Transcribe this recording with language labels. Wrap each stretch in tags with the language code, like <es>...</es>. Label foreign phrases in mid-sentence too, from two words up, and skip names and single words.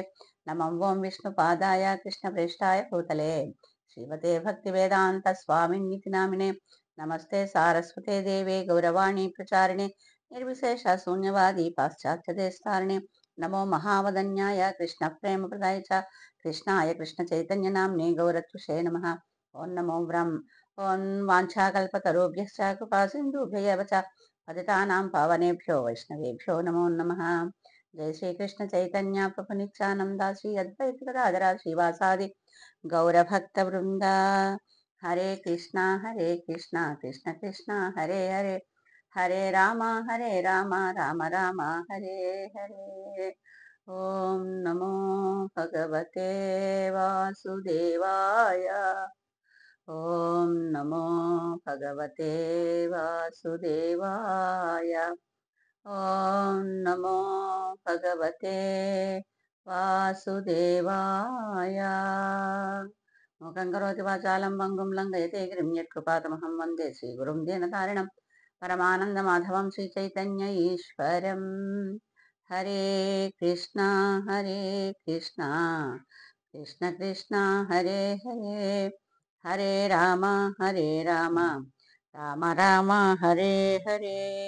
<sa>నమం ఓం విష్ణుపాదాయ కృష్ణప్రేష్టాయ భూతలే శ్రీమతే భక్తివేదాంత స్వామిన్నితి నామినే. నమస్తే సారస్వతే దేవే గౌరవాణి ప్రచారిణే నిర్విశేష శూన్యవాది పాశ్చాత్యదేస్తారిణే. నమో మహావదన్యాయ కృష్ణ ప్రేమ ప్రదాయ చ కృష్ణాయ కృష్ణ చైతన్య నామ్నే గౌరత్వషే నమః. ఓం నమో ఓం వాంఛాకల్పతరుభ్యశ్చ కృపా సింధుభ్య ఏవ చ పతితానాం పావనేభ్యో వైష్ణవేభ్యో నమో నమః. జై శ్రీకృష్ణ చైతన్య ప్రభు నిత్యానంద శ్రీ అద్వైత గదాధర శ్రీవాసాది గౌరభక్త వృంద. హరే కృష్ణ కృష్ణ కృష్ణ హరే హరే, హరే రామ రామ రామ హరే హరే. ఓం నమో భగవతే వాసుదేవాయ. ఓం నమో భగవతే వాసుదేవాయ. ఓం నమో భగవతే వాసుదేవాయ. మూకం కరోతి వాచాలం పంగుం లంఘయతే గిరిం యత్కృపాతమహం వందే శ్రీగురుం దీనతారిణం పరమానందమాధవం శ్రీచైతన్య ఈశ్వరం. హరే కృష్ణ హరే కృష్ణ కృష్ణ కృష్ణ హరే హరే, హరే రామ రామ రామ హరే హరే.</sa>